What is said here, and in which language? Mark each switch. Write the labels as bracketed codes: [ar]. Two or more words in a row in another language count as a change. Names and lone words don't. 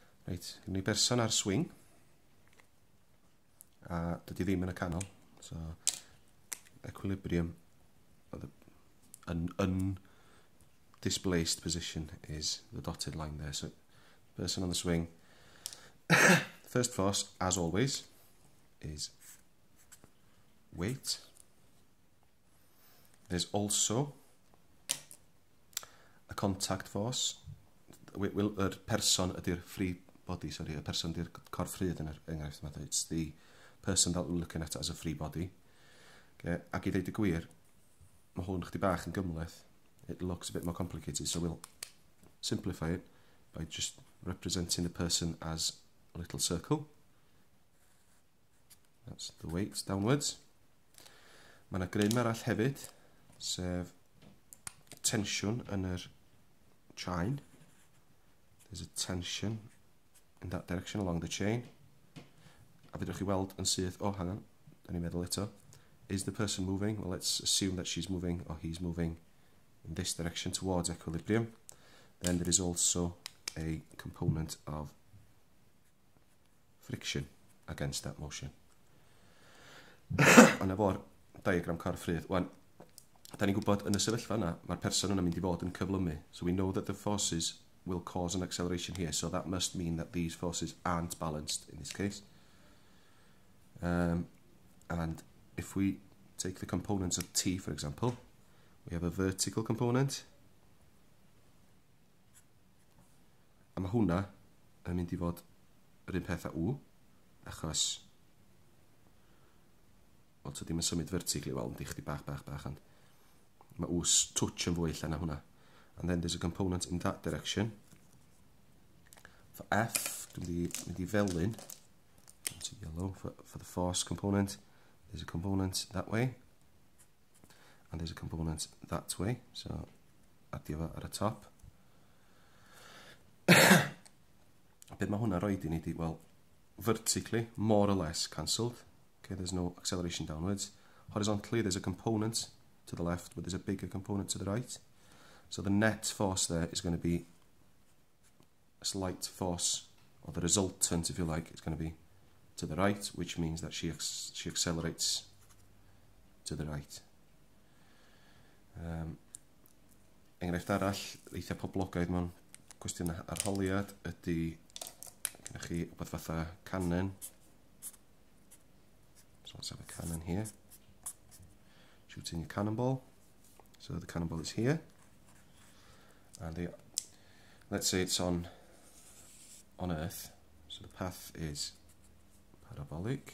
[cy] Reit, gyda ni berson ar swing. A dydy ddim yn y canol. [en] So, equilibrium, an undisplaced position is the dotted line there. So, person on the swing. First force, as always, is weight. There's also a contact force. [cy] Person ydy'r [en] free body, [cy] sorry, y person ydy'r corff rhyd yn yr enghraifft yma. [en] It's the person that we're looking at as a free body. Okay. [cy] Ac I ddeud y gwir, mae hwn chdi bach yn gymleth. [en] It looks a bit more complicated, so we'll simplify it by just representing the person as a little circle. That's the weight downwards. [cy] Mae yna grym arall hefyd, sef tensiwn yn yr chain. [en] There's a tension in that direction along the chain. [cy] A fedrwch chi weld yn syth, [en] oh, hang on, [cy] da ni'n meddwl eto. [en] Is the person moving? Well, let's assume that she's moving, or he's moving in this direction towards equilibrium. Then there is also a component of friction against that motion. [cy] Ond efo'r diagram corff rhydd, wan, da ni'n gwybod yn y sefyllfa yna, mae'r person yna mynd i fod yn cyflymu. [en] So we know that the forces will cause an acceleration here, so that must mean that these forces aren't balanced in this case. And if we take the components of T, for example, we have a vertical component. [cy] A mae hwnna yn mynd i fod yr un peth â U, achos wel, to ddim yn symud vertically, wel, yn chdi bach, ond mae U touch yn fwy lle na hwnna. [en] And then there's a component in that direction. [cy] For F, dwi'n mynd I felyn, [en] to yellow, for the force component, there's a component that way, and there's a component that way, so [cy] adio fo ar y top. Beth mae hwnna roed I ni di, [en] well, vertically, more or less cancelled. Okay, there's no acceleration downwards. Horizontally, there's a component to the left, but there's a bigger component to the right. So the net force there is going to be a slight force, or the resultant, if you like, is going to be to the right, which means that she accelerates to the right. [cy] Enghraifft arall, eitha poblogaidd mewn cwestiwn arholiad ydy gennych chi rhywbeth fatha cannon. [en] So let's have a cannon here. Shooting a cannonball. So the cannonball is here. And let's say it's on Earth. So the path is parabolic.